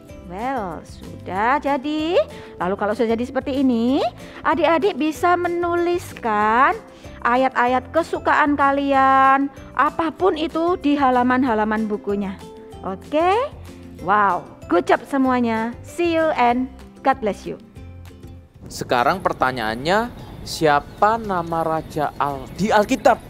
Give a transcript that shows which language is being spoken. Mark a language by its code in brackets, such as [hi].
[id] Well, sudah jadi. Lalu kalau sudah jadi seperti ini, adik-adik bisa menuliskan ayat-ayat kesukaan kalian, apapun itu di halaman-halaman bukunya. [en] Oke? Wow, good job [id] semuanya. [en] See you and God bless you. [id] Sekarang pertanyaannya, siapa nama raja di Alkitab?